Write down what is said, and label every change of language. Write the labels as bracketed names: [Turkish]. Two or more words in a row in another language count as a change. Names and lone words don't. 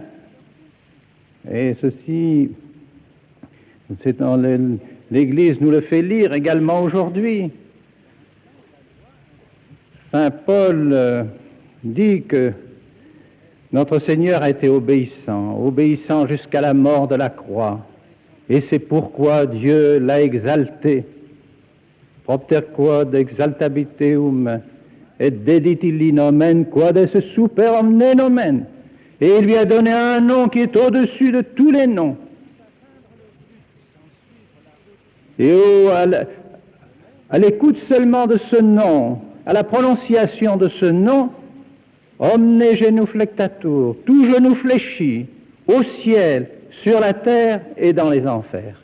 [French] Et ceci, c'est dans l'Église nous le fait lire également aujourd'hui. Saint Paul dit que notre Seigneur a été obéissant jusqu'à la mort de la croix. Et c'est pourquoi Dieu l'a exalté. [Latin] Propter quod exaltabiteum et dedit nomen quod est super omne nomen. [French] Et il lui a donné un nom qui est au-dessus de tous les noms. Et à l'écoute seulement de ce nom, à la prononciation de ce nom, [Latin] omne genuflectatur, [French] tout genou fléchi, au ciel, sur la terre et dans les enfers.